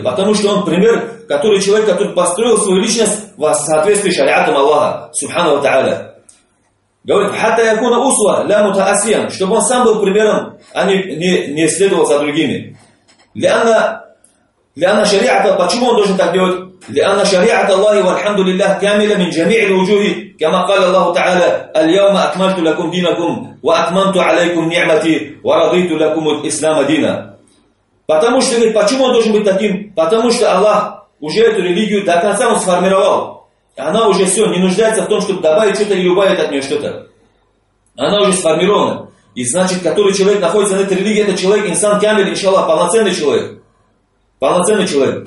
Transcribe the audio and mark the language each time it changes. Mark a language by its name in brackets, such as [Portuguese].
[Russian] Потому что он пример, который человек, который построил свою личность в соответствии с шариатом Аллаха. [Arabic] Субхана ва Тааля. [Russian] Говорит, [Arabic] хатта якуна усва ля мутаасиян. [Russian] Чтобы он сам был примером, а не следовал за другими. [Arabic] Лианна لأن شريعة [Russian] почему он должен так делать? [Arabic] لأن شريعة الله والحمد لله كاملة من جميع الوجوه كما قال الله تعالى اليوم أكملت لكم دينكم وأتممت عليكم نعمتي ورضيت لكم الإسلام دينا. [Russian] Потому что говорит, почему он должен быть таким? Потому что Аллах уже эту религию до конца он сформировал. Она уже все, не нуждается в том, чтобы добавить что-то или убавить от нее что-то. Она уже сформирована. И значит, который человек находится на этой религии, это человек, инсан камил, иншаллах, полноценный человек. Полноценный человек.